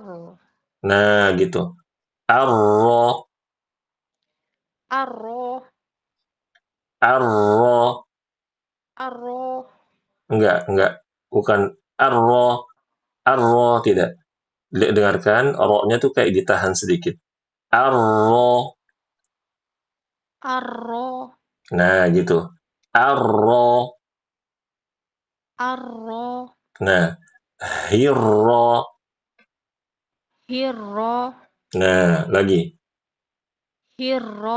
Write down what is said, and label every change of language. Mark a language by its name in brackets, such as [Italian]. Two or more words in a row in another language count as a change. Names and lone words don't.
[Indonesian] Nah, gitu. Arro. [Arabic] Arro. Arro. Arro. [Indonesian] Enggak. Bukan arro. Arro. Tidak. Dengarkan, ro-nya tuh kayak ditahan sedikit. [Arabic] Arro. Arro. [Indonesian] Nah, gitu. Arro. [Arabic] Arro. [Indonesian] Nah, hirro. [Arabic] Hirro. [Indonesian] Nah, lagi. [Arabic] Hirro.